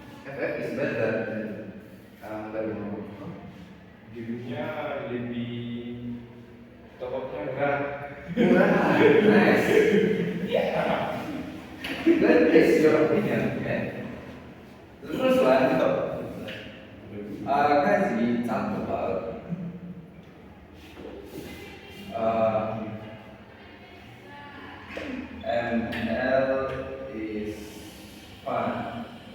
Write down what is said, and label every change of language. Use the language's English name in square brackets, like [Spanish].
[English] FF is better than Mobile. [Indonesian] Gamenya lebih top-upnya murah. Murah, [English] nice. That is your opinion, okay? The first one, guys, we talked about ML is fun.